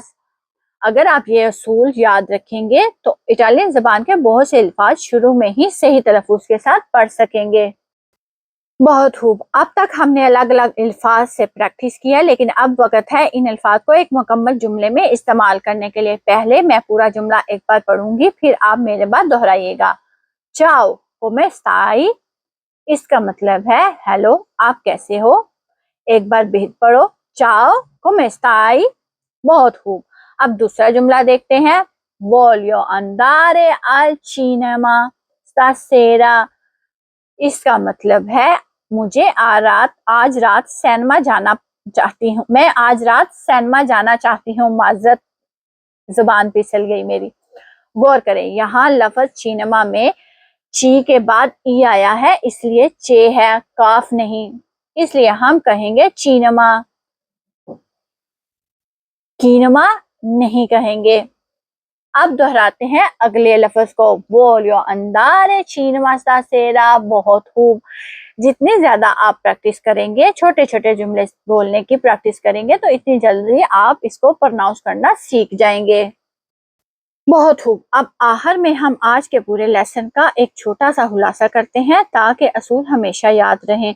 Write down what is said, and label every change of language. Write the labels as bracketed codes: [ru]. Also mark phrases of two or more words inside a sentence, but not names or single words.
[hi] अगर आप ये असूल याद रखेंगे तो इटालियन जबान के बहुत से अल्फाज शुरू में ही सही तलफ़ुज़ के साथ पढ़ सकेंगे। बहुत खूब। अब तक हमने अलग अलग अल्फाज से प्रैक्टिस किया, लेकिन अब वक्त है इन अल्फाज को एक मुकम्मल जुमले में इस्तेमाल करने के लिए। पहले मैं पूरा जुमला एक बार पढ़ूंगी, फिर आप मेरे बाद दोहराइएगा। [it] ciao come stai, [hi] इसका मतलब है हेलो, आप कैसे हो। एक बार बेहद पढ़ो, [it] ciao come stai. [hi] बहुत खूब। अब दूसरा जुमला देखते हैं, [it] voglio andare al cinema stasera, [hi] इसका मतलब है मुझे आज रात सिनेमा जाना चाहती हूँ, मैं आज रात सिनेमा जाना चाहती हूँ। माजरत, जुबान फिसल गई मेरी। गौर करें, यहाँ लफ्ज सिनेमा में ची के बाद ई आया है, इसलिए चे है, काफ नहीं, इसलिए हम कहेंगे चीनमा, कीनमा नहीं कहेंगे। अब दोहराते हैं अगले लफ्ज को, [it] voglio andare cinema stasera। [hi] बहुत खूब। जितनी ज्यादा आप प्रैक्टिस करेंगे, छोटे छोटे जुमले बोलने की प्रैक्टिस करेंगे, तो इतनी जल्दी आप इसको प्रोनाउंस करना सीख जाएंगे। बहुत खूब। अब आखिर में हम आज के पूरे लेसन का एक छोटा सा खुलासा करते हैं, ताकि असूल हमेशा याद रहें।